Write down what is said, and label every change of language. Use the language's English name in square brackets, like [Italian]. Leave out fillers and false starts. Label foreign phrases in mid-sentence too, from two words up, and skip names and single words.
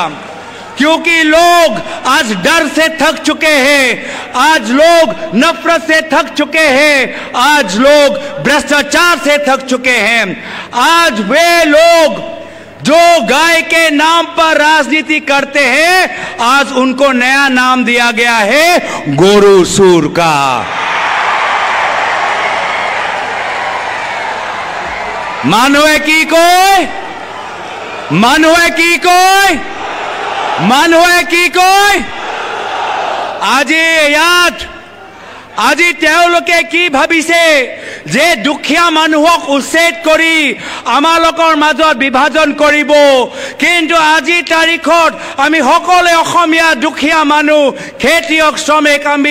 [Hindi] क्योंकि लोग आज डर से थक चुके हैं, आज लोग नफरत से थक चुके हैं, आज लोग भ्रष्टाचार से थक चुके हैं। आज वे लोग जो गाय के नाम पर राजनीति करते हैं, आज उनको नया नाम दिया गया है गोरू सूर का। [Assamese] মানুহে কি কয়? মানুহে কি কয় আজি তেওঁলোকে কি ভাবিছে যে দুখীয়া মানুহক উচ্ছেদ কৰি আমালোকৰ মাজত বিভাজন কৰিব কিন্তু আজি তাৰিখত আমি সকলো অসমীয়া দুখীয়া মানুহ খেতিয়ক শ্ৰমিক আমি